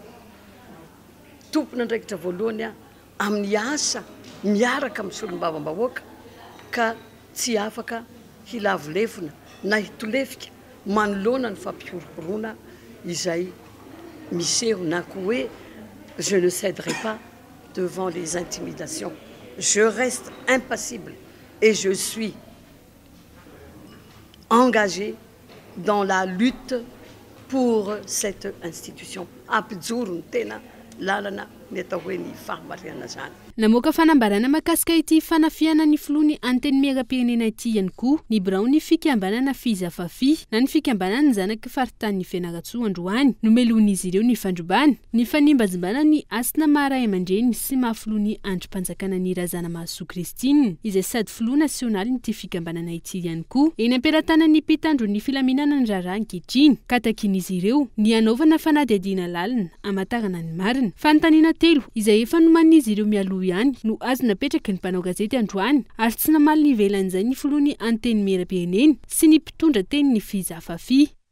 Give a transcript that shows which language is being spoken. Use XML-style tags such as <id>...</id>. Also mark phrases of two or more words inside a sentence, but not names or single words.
<mg>Tompona andraikitra voalohany amin'ny asa miaraka amin'ny solombavam-bahoaka ka tsy afaka hilavolefona na hitolefika manoloana ny fampiorohorona izay miseho na koa hoe</mg> <fr>je ne céderai pas devant les intimidations, je reste impassible et je suis engagé dans la lutte pour cette institution.</fr> <mg>Apijoro ny tena lalana ny atao hoe ny fahamariana zany. Namoaka fanambarana makasika ity fanafiana ny filohan'ny anteny miram-pirenena ity ihany koa ny birao ny fikambanana Fizafafi na ny fikambanana ny zanaky faritany Fianarantsoa androany nomeloan'izy ireo ny fandrombana ny fanimbazimbana ny asina maharay aman-dreny sy mahafilohan'ny androm-panjakana ny Razana Mahasoa Kristine izay sady filoha nasionaly nyity fikambanana ity ihany koa eny ampelantanan'ny mpitandro ny filaminana ny raharaha ankehitriny ka takin'izy ireo ny anaovana fanadihadiana lalina amatarana ny marina fanontaniana telo izay efa nomanin'izy ireo mialoha ihany no azo napetraky ny mpanao gazety androany ary tsy namaly ny ivelan'izay ny filohan'ny anteny miram-pirenena sy ny mpitondra teny ny Fizafafi.</mg>